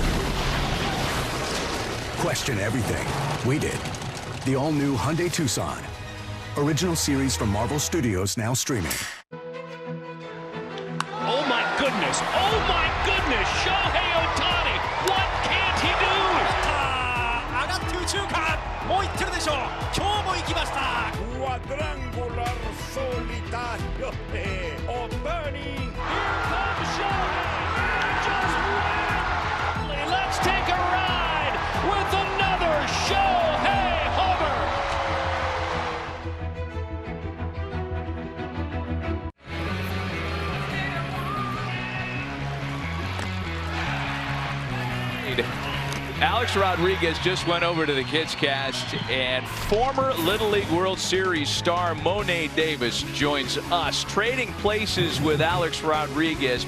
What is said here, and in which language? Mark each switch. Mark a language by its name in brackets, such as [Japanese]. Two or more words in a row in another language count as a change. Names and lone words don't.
[English] Question everything. We did. The all-new Hyundai Tucson. Original series from Marvel Studios, now streaming. Oh my goodness! Oh my goodness! Shohei Ohtani! What can't he do? [Japanese] 上がって右中間もう行ってるでしょう。今日も行きました。 [Spanish] Quadrangular solitario de Ohtani. [English] Here comes Shohei. Just went. Let's take a ride with another Shohei homer. Alex Rodriguez just went over to the Kids Cast, and former Little League World Series star Monet Davis joins us, trading places with Alex Rodriguez.